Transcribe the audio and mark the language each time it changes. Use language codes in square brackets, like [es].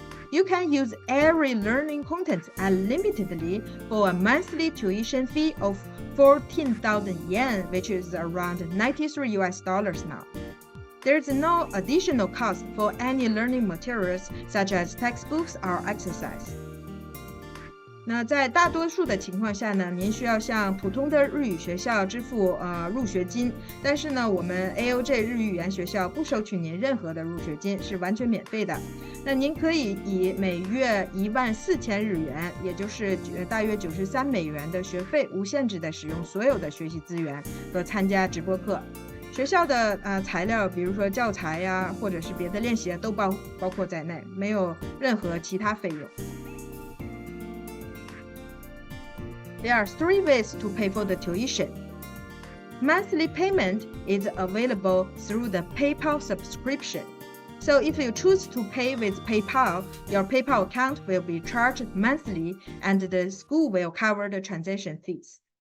[en] You can use every learning content unlimitedly for a monthly tuition fee of 14,000 yen, which is around $93 now. There is no additional cost for any learning materials such as textbooks or exercise. [zh] 那在大多数的情况下呢，您需要向普通的日语学校支付入学金，但是呢，我们 AOJ 日语语言学校不收取您任何的入学金，是完全免费的。那您可以以每月14000日元，也就是大约93美元的学费，无限制的使用所有的学习资源和参加直播课。学校的材料，比如说教材呀，或者是别的练习都包括在内，没有任何其他费用。 [en] There are 3 ways to pay for the tuition. Monthly payment is available through the PayPal subscription. So if you choose to pay with PayPal, your PayPal account will be charged monthly and the school will cover the transaction fees.